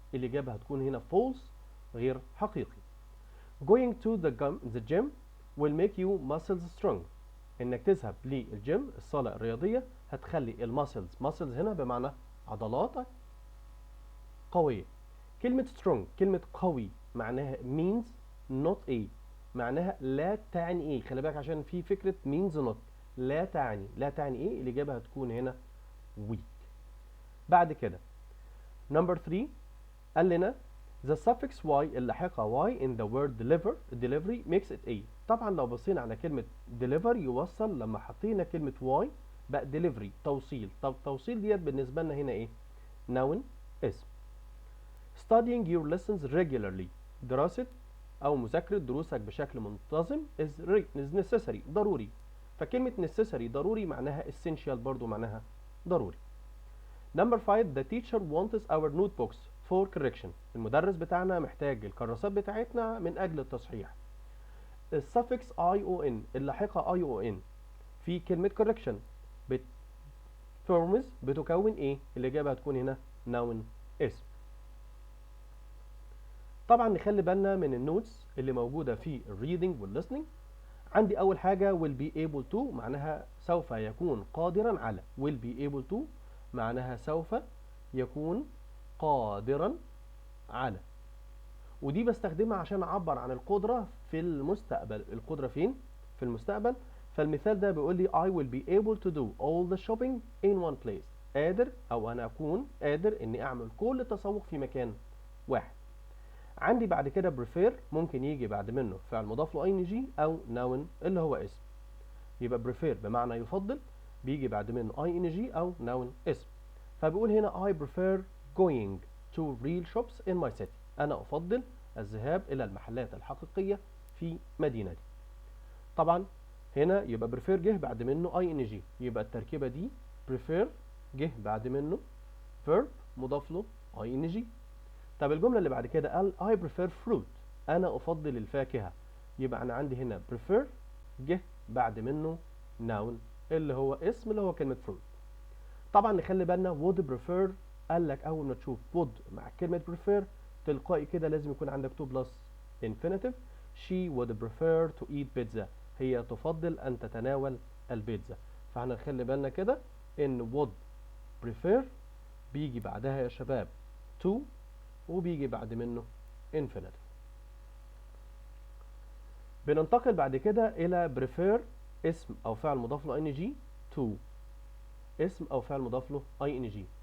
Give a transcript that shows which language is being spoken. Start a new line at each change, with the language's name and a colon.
Arabic: الإجابة هتكون هنا false غير حقيقي.
English: going to the gym will make you muscles strong،
Arabic: إنك تذهب للجيم الصالة الرياضية هتخلي الماسلز، muscles هنا بمعنى عضلاتك قوية. كلمة strong كلمة قوي معناها means not a، معناها لا تعني ايه. خلي بالك عشان في فكرة means not، لا تعني ايه. الإجابة هتكون هنا
English: week. بعد كده number 3
Arabic: قال لنا
English: the suffix y اللاحقة y in the word delivery makes it a.
Arabic: طبعا لو بصينا على كلمة deliver يوصل، لما حطينا كلمة y بقى delivery توصيل. طب توصيل ديت بالنسبة لنا هنا ايه؟ noun اسم.
English: studying your lessons regularly
Arabic: دراسة أو مذاكرة دروسك بشكل منتظم
English: is necessary ضروري.
Arabic: فكلمة necessary ضروري معناها essential برضو معناها ضروري.
English: number 5 the teacher wants our notebooks for correction.
Arabic: المدرس بتاعنا محتاج الكراسات بتاعتنا من أجل التصحيح. السفكس ion اللاحقة ion في كلمة correction forms بتكون ايه؟ الإجابة هتكون هنا noun اسم. طبعا نخلي بالنا من النوتس اللي موجودة في الريدنج والlistening. عندي أول حاجة
English: will be able to
Arabic: معناها سوف يكون قادرا على.
English: will be able to
Arabic: معناها سوف يكون قادرا على، ودي بستخدمها عشان أعبر عن القدرة في المستقبل. القدرة فين؟ في المستقبل. فالمثال ده بيقول لي
English: I will be able to do all the shopping in one place.
Arabic: قادر أو أنا أكون قادر إني أعمل كل التسوق في مكان واحد. عندي بعد كده prefer ممكن يجي بعد منه فعل مضاف له ing أو noun اللي هو اسم. يبقى prefer بمعنى يفضل، بيجي بعد منه ing أو noun اسم. فبيقول هنا
English: I prefer going to real shops in my city.
Arabic: أنا أفضل الذهاب إلى المحلات الحقيقية في مدينتي. طبعا هنا يبقى prefer جه بعد منه ing، يبقى التركيبة دي prefer جه بعد منه verb مضاف له ing. طب الجملة اللي بعد كده قال
English: I prefer fruit.
Arabic: أنا أفضل الفاكهة. يبقى أنا عندي هنا prefer جه بعد منه noun اللي هو اسم اللي هو كلمة fruit. طبعا نخلي بالنا would prefer قال لك أول ما تشوف would مع كلمة prefer تلقائي كده لازم يكون عندك to plus infinitive.
English: she would prefer to eat pizza.
Arabic: هي تفضل أن تتناول البيتزا. فاحنا نخلي بالنا كده إن would prefer بيجي بعدها يا شباب to وبيجي بعد منه infinitive. بننتقل بعد كده إلى prefer اسم أو فعل مضاف له ing to اسم أو فعل مضاف له ing.